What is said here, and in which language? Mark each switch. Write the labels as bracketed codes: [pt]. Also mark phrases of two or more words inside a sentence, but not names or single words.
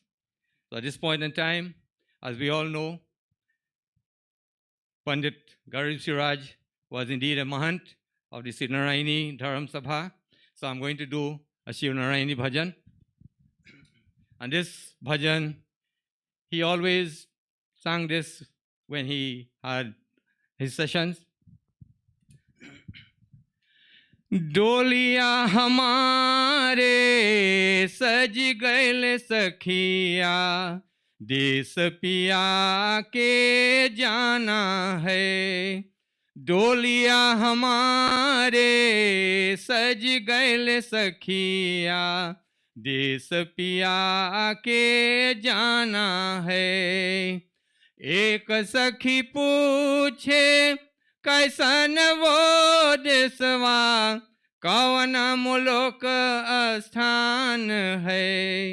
[en] So at this point in time, as we all know, Pandit Garib Sieuraj was indeed a Mahant of the Sieuraj Dharam Sabha. So I'm going to do a Sieuraj bhajan. And this bhajan, he always sang this when he had his sessions. [hi] डोलिया हमारे सज गए सखिया देश पिया के जाना है डोलिया हमारे सज गए सखिया देश पिया के जाना है एक सखी पूछे कैसन वो देशवा कौन मुलोक स्थान है।